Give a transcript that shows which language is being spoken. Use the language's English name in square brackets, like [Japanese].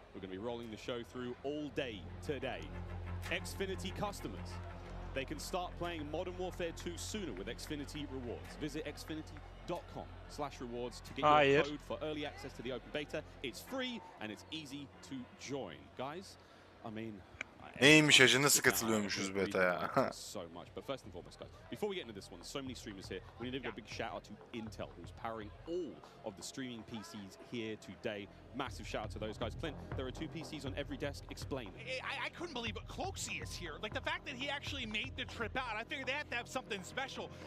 [English] We're going to be rolling the show through all day today. Xfinity customers, they can start playing Modern Warfare 2 sooner with Xfinity Rewards. Visit xfinity.com/rewards to get your code for early access to the open beta. It's free and it's easy to join. Guys, I mean... [Turkish] Neymiş acı, nasıl katılıyormuşuz beta'ya? [English] So much. But first and foremost, guys, before we get into this one, so many streamers here. We need to give a big shout out to Intel, who's powering all of the streaming PCs here today. Massive shout out to those guys. Clint, there are 2 PCs on every desk. Explain. I couldn't believe it. Cloaksy is here. Like the fact that he actually made the trip out, I figured they had to have something special.